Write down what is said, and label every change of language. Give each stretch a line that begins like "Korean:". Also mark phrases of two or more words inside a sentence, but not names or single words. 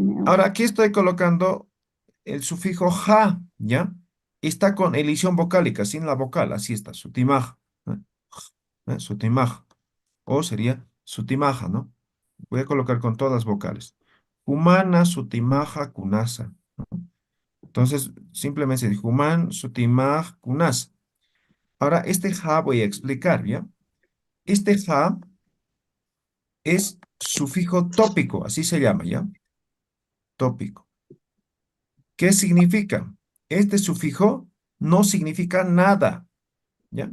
Spanish: Ahora aquí estoy colocando el sufijo ja, ¿ya? Está con elisión vocálica, sin la vocal, así está, sutimaj, ¿eh? Sutimaj. O sería sutimaja, ¿no? Voy a colocar con todas vocales.
Aymara: Humana, sutimaja, kunasa.
Spanish: Entonces, simplemente se dice
Aymara: human, sutimaj, kunasa.
Spanish: Ahora, este ja voy a explicar, ¿ya? Este ja es sufijo tópico, así se llama, ¿ya? Tópico. ¿Qué significa? Este sufijo no significa nada, ¿ya?